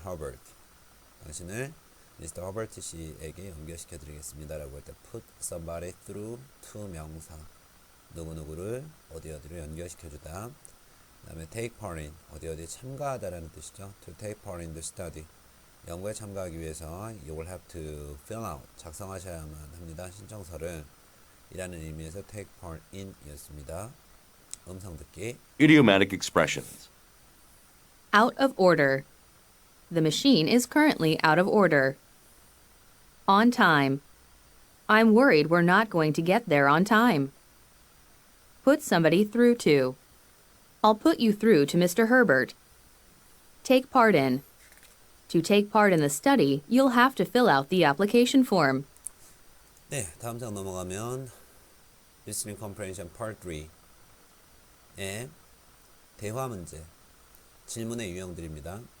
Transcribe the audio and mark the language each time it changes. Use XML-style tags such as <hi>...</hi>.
<ko>Herbert. 당신을 Mr. Herbert 씨에게 연결시켜드리겠습니다. 라고 할 때</ko> <en>put somebody through to</en> <ko>명사, 누구누구를 어디어디로 연결시켜주다. 그 다음에</ko> <en>take part in,</en> <ko>어디어디에 참가하다라는 뜻이죠.</ko> <en>To take part in the study.</en> <ko>연구에 참가하기 위해서</ko> <en>you will have to fill out,</en> <ko>작성하셔야만 합니다. 신청서를. 이라는 의미에서</ko> <en>take part in</en> <ko>이었습니다. 음성 듣기.</ko> <en>Idiomatic expressions. Out of order. The machine is currently out of order. On time. I'm worried we're not going to get there on time. Put somebody through to. I'll put you through to Mr. Herbert. Take part in. To take part in the study, you'll have to fill out the application form.</en> <ko>네, 다음 장 넘어가면 Listening Comprehension Part 3의 대화 문제, 질문의 유형들입니다.</ko>